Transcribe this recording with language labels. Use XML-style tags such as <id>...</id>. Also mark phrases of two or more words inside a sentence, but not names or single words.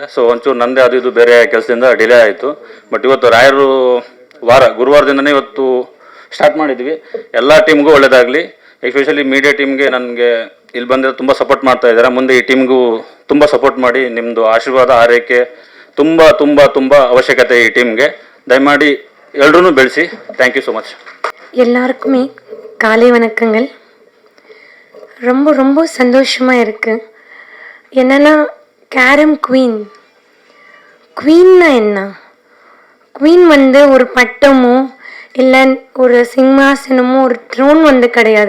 <kn>ಸೊ ಒಂಚೂರು ನಂದೇ ಅದು ಇದು ಬೇರೆ ಕೆಲಸದಿಂದ ಡಿಲೇ ಆಯಿತು. ಬಟ್ ಇವತ್ತು ರಾಯರು ಗುರುವಾರದಿಂದನೇ ಇವತ್ತು ಸ್ಟಾರ್ಟ್ ಮಾಡಿದ್ವಿ. ಎಲ್ಲ ಟೀಮ್ಗೂ ಒಳ್ಳೆಯದಾಗಲಿ.</kn> <en>especially media teamge</en> <kn>ನನಗೆ ಇಲ್ಲಿ ಬಂದರೆ ತುಂಬ ಸಪೋರ್ಟ್ ಮಾಡ್ತಾ ಇದ್ದಾರೆ. ಮುಂದೆ ಈ ಟೀಮ್ಗೂ ತುಂಬ ಸಪೋರ್ಟ್ ಮಾಡಿ, ನಿಮ್ಮದು ಆಶೀರ್ವಾದ ಆರೈಕೆ ತುಂಬ ತುಂಬ ತುಂಬ ಅವಶ್ಯಕತೆ ಈ ಟೀಮ್ಗೆ. ದಯಮಾಡಿ ಎಲ್ಲರೂ ಬೆಳೆಸಿ.</kn> <en>thank you so much.</en> <ta>எல்லாருக்குமே காலை வணக்கங்கள். ரொம்ப ரொம்ப சந்தோஷமாக இருக்குது. என்னென்னா, கேரம் குவீன்னா என்ன? குவீன் வந்து ஒரு பட்டமோ இல்லை ஒரு சிம்மாசனமோ ஒரு த்ரோன் வந்து கிடையாது.</ta>